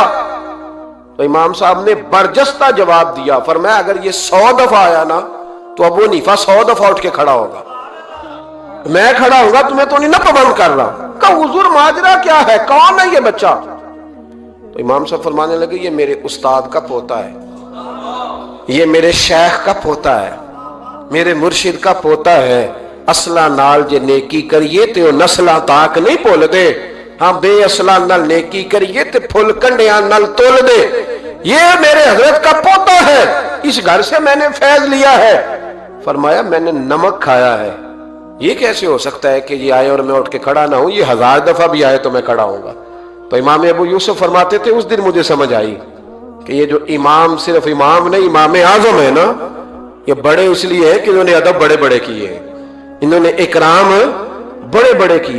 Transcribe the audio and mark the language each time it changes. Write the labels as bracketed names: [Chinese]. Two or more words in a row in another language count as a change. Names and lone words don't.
[Urdu] تو امام صاحب نے برجستہ جواب دیا، فرمایا اگر یہ 100 دفعہ آیا نا تو ابو حنیفہ 100 دفعہ اٹھ کے کھڑا ہوگا، میں کھڑا ہوگا، تمہیں تو نہیں نا پابند کر رہا۔ کہا حضور ماجرا کیا ہے، کون ہے یہ بچہ؟ تو امام صاحب فرمانے لگے یہ میرے استاد کا پوتا ہے، یہ میرے شیخ کا پوتا ہے، میرے مرشد کا پوتا ہے۔ [Punjabi] اصلہ نال جے نیکی کریے تے وہ نسلاں تاک نہیں بھول دے، ہاں بے اصلہ نال نیکی کریے تے پھل کنڈیاں نال تول دے۔ [Urdu] یہ میرے حضرت کا پوتا ہے، اس گھر سے میں نے فیض لیا ہے۔ فرمایا میں نے نمک کھایا ہے، یہ کیسے ہو سکتا ہے کہ یہ آئے اور میں اٹھ کے کھڑا نہ ہوں، یہ 1000 دفعہ بھی آئے تو میں کھڑا ہوں گا۔ تو امام ابو یوسف فرماتے تھے اس دن مجھے سمجھ آئی کہ یہ جو امام صرف امام نہیں، امام اعظم ہے نا، یہ بڑے اس لیے ہیں کہ انہوں نے ادب بڑے بڑے کیے، انہوں نے اکرام بڑے بڑے کیے۔